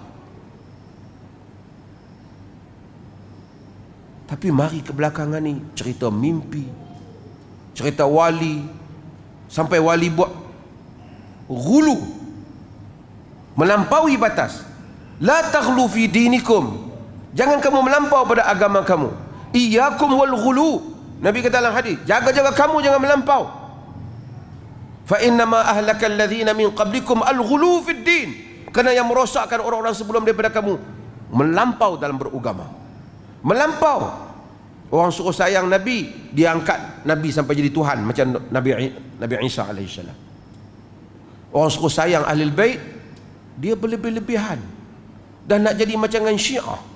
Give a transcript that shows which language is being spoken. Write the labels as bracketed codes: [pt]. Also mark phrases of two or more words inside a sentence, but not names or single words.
[ms] Tapi mari ke belakangan ni cerita mimpi, cerita wali, sampai wali buat ghulu, melampaui batas. [ar] لا تغلوا في دينكم, [ms] jangan kamu melampau pada agama kamu. [ar] إياكم والغلو, [ms] Nabi kata dalam hadis, jaga-jaga kamu jangan melampau. [ar] فإنما أهلك الذين من قبلكم الغلو في الدين, [ms] kerana yang merosakkan orang-orang sebelum daripada kamu melampau dalam beragama. Melampau. Orang suruh sayang Nabi, dia angkat Nabi sampai jadi Tuhan macam Nabi Isa alaihissalam. Orang suruh sayang Ahlul Bait, dia berlebih-lebihan dan nak jadi macam dengan Syiah.